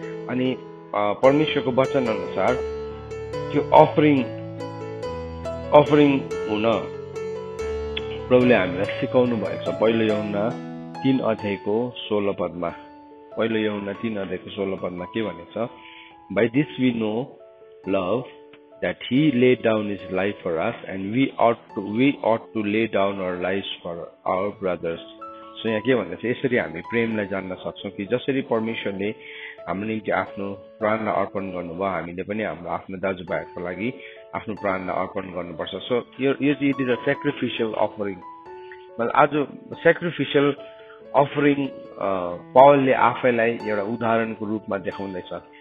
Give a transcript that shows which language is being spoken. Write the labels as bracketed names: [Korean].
[Nepali] अनि परमेश्वरको वचन अनुसार त्यो अफरिङ हुन प्रभुले हामीलाई सिकाउनु भएको छ। पहिलो यूहन्ना 3 अध्यायको 16 पदमा, पहिलो यूहन्ना 3 अध्यायको 16 पदमा के भनेको छ? [English] By this we know love, that he laid down his life for us, and we ought to lay down our lives for our brothers. [Nepali] So यहाँ के भन्दैछ? यसरी हामी प्रेमलाई जान्न सक्छौँ कि जसरी परमेश्वरले हाम्रो निम्ति आफ्नो प्राणलाई अर्पण गर्नुभयो, हामीले पनि हाम्रो आफ्नो दाजुभाइहरूको लागि आफ्नो प्राणलाई अर्पण गर्नुपर्छ। सो यो चाहिँ [English] It is a sacrificial offering. [Nepali] मतलब आज सेक्रिफिसियल अफरिङ पावलले आफैलाई एउटा उदाहरणको रूपमा देखाउँदैछ।